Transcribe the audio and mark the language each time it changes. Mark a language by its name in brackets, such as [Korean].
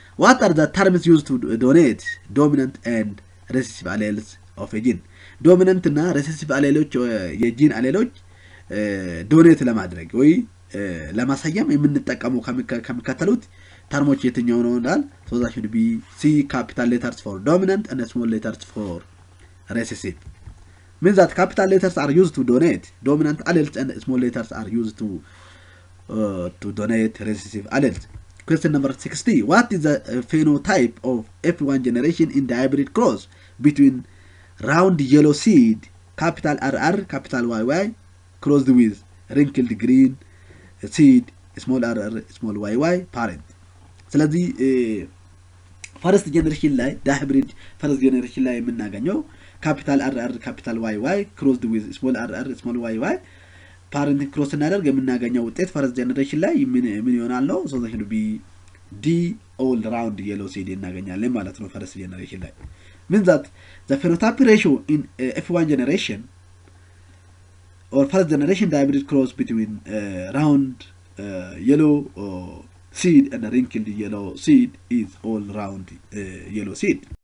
[English] What are the terms used to donate dominant and recessive alleles of a gene? [Amharic] ዶሚናንት እና ሬሴሲቭ አሌሎች የጂን አሌሎች ዶኔት ለማድረግ ወይ ለማሳየም የምንጠቀመው ከሚከተሉት terms የትኛው ነው እንዳል? [English] So that should be C, capital letters for dominant and small letters for recessive. Means that capital letters are used to donate dominant alleles and small letters are used to donate recessive alleles. Question number 60. What is the phenotype of F1 generation in the hybrid cross between round yellow seed, capital RR, capital YY, crossed with wrinkled green seed, small RR, small YY parent? [Amharic] ስለዚህ ፈርስት ጀነሬሽን ላይ ዳይብሪድ ፈርስት ጀነሬሽን ላይ የምናገኘው ካፒታል አር ካፒታል ዋይ ክሮስድ ዊዝ ስሞል አር ስሞል ዋይ ፓረንት ክሮስ እናደርግ የምናገኘው ውጤት ፈርስት ጀነሬሽን ላይ ምን ይሆናል ነው? ሶ ዘ ቢ ዲ ኦል ራውንድ የሎ ሲዲ እናገኛለን ማለት ነው ፈርስት ጀነሬሽን ላይ። [English] means that the phenotype ratio in F1 generation or first generation hybrid cross between round yellow seed and a wrinkled yellow seed is all round yellow seed.